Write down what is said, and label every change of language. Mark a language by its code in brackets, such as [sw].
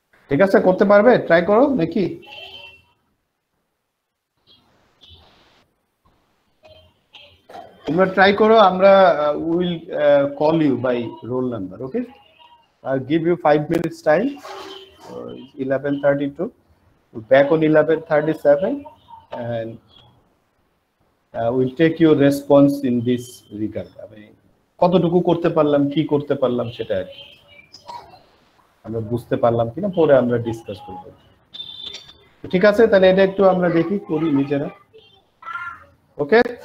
[bn] ঠিক আছে, করতে পারবে, ট্রাই করো নাকি? তোমরা ট্রাই করো, আমরা [en] will call you by roll number, [bn] okay? [en] I'll give you 5 minutes time. 11:32. We're back on 11:37, and we'll take your response in this regard. [bn] আমি কতটুকু করতে পারলাম, কি করতে পারলাম সেটা আর কি আমরা বুঝতে পারলাম কিনা পরে আমরা ডিসকাস করব, ঠিক আছে? তাহলে এটা একটু আমরা দেখি করি নিজেরা, ওকে?